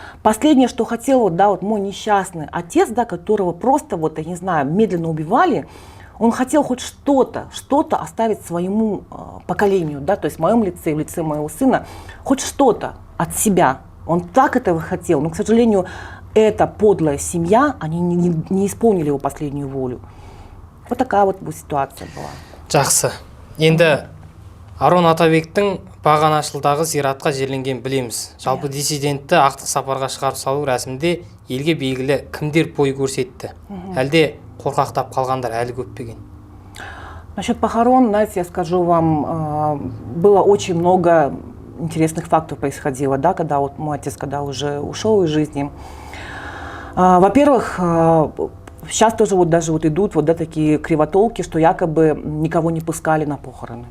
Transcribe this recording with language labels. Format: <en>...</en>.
<ru>Последнее, что хотел, вот, да, вот мой несчастный отец, да, которого просто, вот, я не знаю, медленно убивали, он хотел хоть что-то оставить своему поколению, да, то есть в моем лице, в лице моего сына, хоть что-то от себя. Он так этого хотел, но, к сожалению, эта подлая семья, они не исполнили его последнюю волю. Вот такая вот ситуация была.</ru> <kk>Жақсы. Енді Арон Атабектің Бағанашылдағы зиратқа жерленген білеміз. Жалпы диссидентті ақтық сапарға шығарып салу рәсімде елге белгілі кімдер бой көрсетті? Әлде қорқақтап қалғандар әлі көп пе екен?</kk> <ru>Насчет похорон, знаете, я скажу вам, было очень много интересных фактов происходило, да, когда вот мой отец, когда уже ушел из жизни. Во-первых, сейчас тоже вот даже вот идут вот, да, такие кривотолки, что якобы никого не пускали на похороны.</ru>